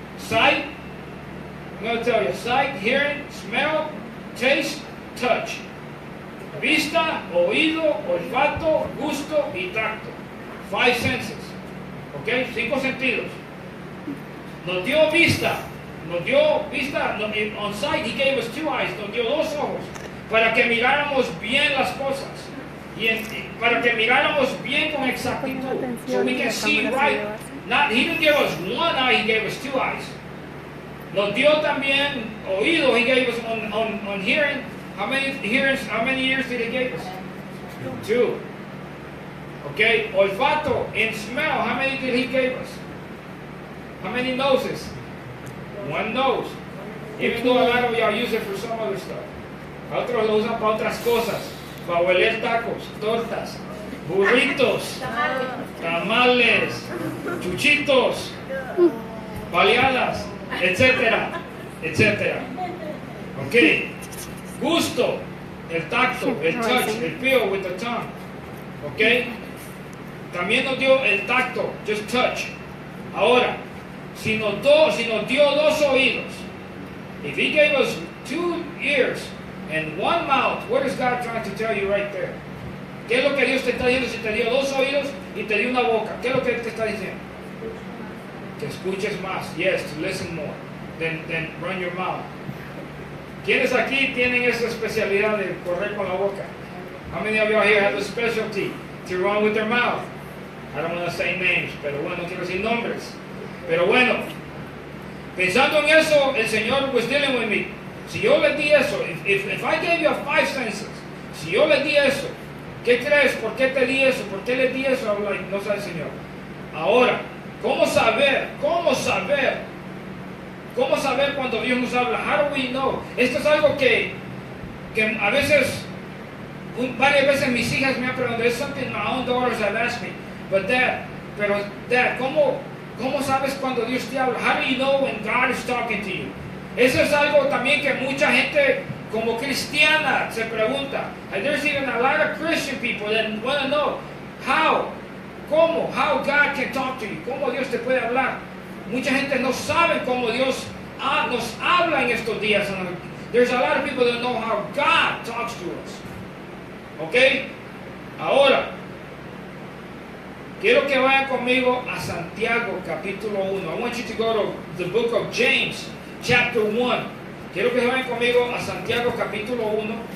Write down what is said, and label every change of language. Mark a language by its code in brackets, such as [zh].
[en] Sight, I'm going to tell you, sight, hearing, smell, taste, touch. [es] Vista, oído, olfato, gusto y tacto. [en] 5 senses. Okay, [es] 5 sentidos. Nos dio vista. [en] On sight, he gave us 2 eyes. [es] Nos dio 2 ojos para que miráramos bien las cosas. Para que miráramos bien con exactitud. [en] So we can see right. He didn't give us 1 eye, he gave us 2 eyes. [es] Nos dio también oído, [en] he gave us on hearing. How many ears did he give us? 2. Okay, olfato, in smell, how many did he give us? How many noses? 1 nose. Even though a lot of y'all use it for some other stuff. [es] Otros lo usan para otras cosas. Para hueler tacos, tortas, burritos, tamales, chuchitos, baleadas, etcétera, etcétera. Ok. Gusto, el tacto, [en] el touch, el feel with the tongue. Ok. [es] También nos dio el tacto, [en] just touch. [es] Ahora, si nos dio 2 oídos, [en] if he gave us 2 ears and 1 mouth, what is God trying to tell you right there? [es] ¿Qué es lo que Dios te está diciendo si te dio 2 oídos y te dio una boca? ¿Qué es lo que Él te está diciendo? Que escuches más. [en] Yes, to listen more than run your mouth. [es] ¿Quiénes aquí tienen esa especialidad de correr con la boca? [en] How many of y'all here have the specialty to run with their mouth? I don't want to say names, [es] pero bueno, no quiero decir nombres. Pero bueno, pensando en eso, el Señor [en] was dealing with me. [es] Si yo le di eso, [en] if I gave you 5 senses, [es] si yo le di eso, ¿qué crees? ¿Por qué te di eso? ¿Por qué le di eso? [en] I'm like, [es] no sabe el Señor. Ahora, ¿cómo saber? ¿Cómo saber cuando Dios nos habla? [en] How do we know? [es] Esto es algo que a veces, varias veces mis hijas me han preguntado. [en] It's something my own daughters have asked me. But Dad, [es] ¿cómo sabes cuando Dios te habla? [en] How do you know when God is talking to you? [es] Eso es algo también que mucha gente como cristiana se pregunta. [en] And there's even a lot of Christian people that want to know how God can talk to you. [es] ¿Cómo Dios te puede hablar? Mucha gente no sabe cómo Dios nos habla en estos días. [en] There's a lot of people that know how God talks to us. [es] ¿Ok? Ahora, quiero que vayan conmigo a Santiago capítulo 1. [en] I want you to go to the book of James chapter 1. [es] Quiero que vayan conmigo a Santiago capítulo 1.